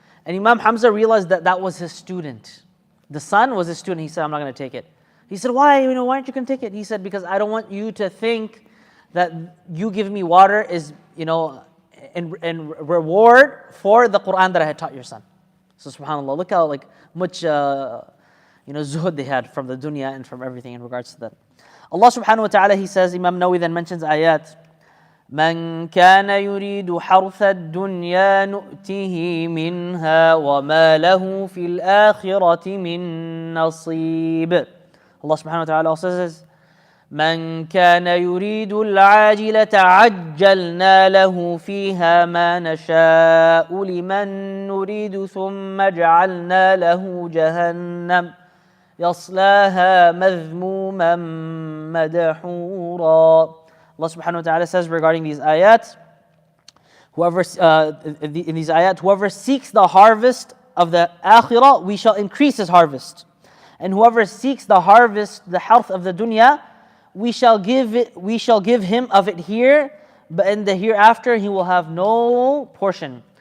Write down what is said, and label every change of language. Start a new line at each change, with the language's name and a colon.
English: And Imam Hamza realized that was his student. The son was his student. He said, I'm not going to take it. He said, why? Why aren't you going to take it? He said, because I don't want you to think that you give me water is, in reward for the Quran that I had taught your son. So subhanAllah, look how much zuhud they had from the dunya and from everything in regards to that. Allah subhanahu wa ta'ala, He says, Imam Nawawi then mentions ayat,
Arabic: من كان يريد حرث الدنيا نؤته منها وما له في الآخرة من نصيب.
English: Allah subhanahu wa ta'ala also says,
Arabic: من كان يريد العاجلة عجلنا له فيها ما نشاء لمن نريد ثم جعلنا له جهنم يصلاها مذموما مدحورا.
English: Allah subhanahu wa ta'ala says regarding these ayat, in these ayat, whoever seeks the harvest of the akhirah, we shall increase his harvest. And whoever seeks the harvest, the harth of the dunya, we shall give him of it here, but in the hereafter he will have no portion.